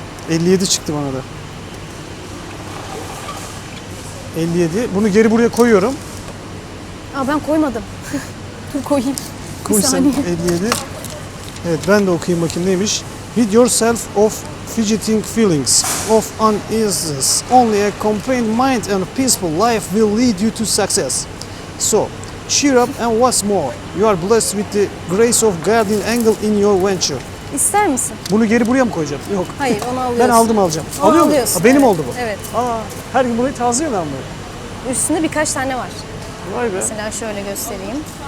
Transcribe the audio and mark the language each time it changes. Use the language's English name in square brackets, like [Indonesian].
[Turkish] ...57 çıktı bana da. 57. Bunu geri buraya koyuyorum. Aa, ben koymadım. Dur koyayım. Bir Koy sen saniye. 57. Evet ben de okuyayım bakayım neymiş. [English] Rid yourself of fidgeting feelings, of uneasiness. Only a contained mind and a peaceful life will lead you to success. So, cheer up and what's more, you are blessed with the grace of guardian angel in your venture. [Turkish] İster misin? Bunu geri buraya mı koyacağım? Yok. Hayır, onu alıyorsun. Ben aldım alacağım. Onu Alıyor muyum? alıyorsun, Ha, benim evet. oldu bu. Evet. Aa, her gün burayı tazeliyor ben böyle. Üstünde birkaç tane var. Vay be. Mesela şöyle göstereyim.